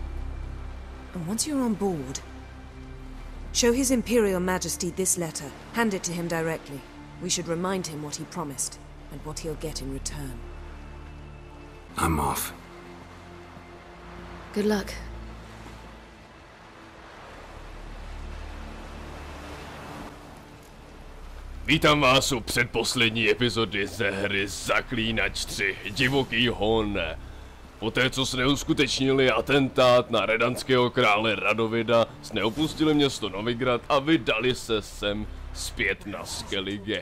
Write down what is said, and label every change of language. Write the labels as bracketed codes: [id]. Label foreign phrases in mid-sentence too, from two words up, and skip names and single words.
[en] And once you're on board, show His Imperial Majesty this letter. Hand it to him directly. We should remind him what he promised, and what he'll get in return. I'm off. Good luck. [cs] Vítám vás u předposlední epizody ze hry Zaklínač 3, Divoký hon. Poté, co se neuskutečnili atentát na redanského krále Radovida, jsme opustili město Novigrad a vydali se sem zpět na Skellige.